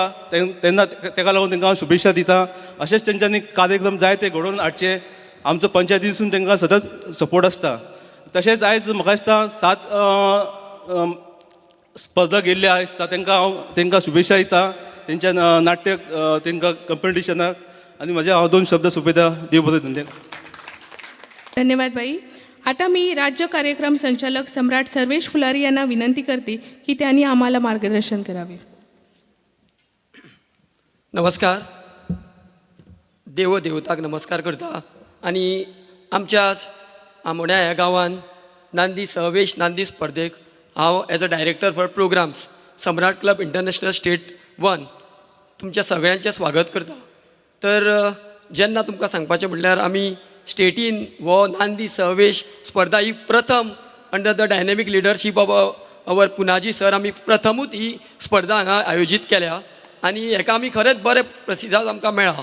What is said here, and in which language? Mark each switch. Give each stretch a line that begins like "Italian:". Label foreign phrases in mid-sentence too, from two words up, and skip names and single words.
Konkani: तेन्ना ताका लागून तांकां हांव शुभेच्छा दिता. अशेंच तेंच्यांनी कार्यक्रम जाय ते घडोवन हाडचे. आमचो पंचायतीसून तांकां सतत सपोर्ट आसता. तशेंच आयज म्हाका दिसता 7 स्पर्धा गेल्ले आसता तांकां शुभेच्छा दिता तेंच्या नाट्य तांकां कॉम्पिटिशनाक. आनी हांव 2 शब्द सोंपयता. देव बरें धन्यवाद. धन्यवाद बाई.
Marathi: आता मी राज्य कार्यक्रम संचालक सम्राट सर्वेश फुलारी यांना विनंती करते की त्यांनी आम्हाला मार्गदर्शन करावे.
Konkani: नमस्कार. देवताक नमस्कार करता. आनी आमच्याच आंबोण्या ह्या गांवांत नांदी सहवेश नांदी स्पर्धेक हांव
English: as a director for programs
Konkani: सम्राट क्लब इंटरनॅशनल स्टेट 1 तुमच्या सगळ्यांचें स्वागत करता. तर जेन्ना तुमकां सांगपाचें म्हटल्यार आमी स्टेटीन हो नांदी सहवेश स्पर्धा ही प्रथम
English: under the dynamic leadership of our
Konkani: पुनाजी सर आमी प्रथमूच ही स्पर्धा हांगा आयोजीत केल्या आनी हेका आमी खरेंच बरें प्रतिसाद आमकां मेळ्ळा.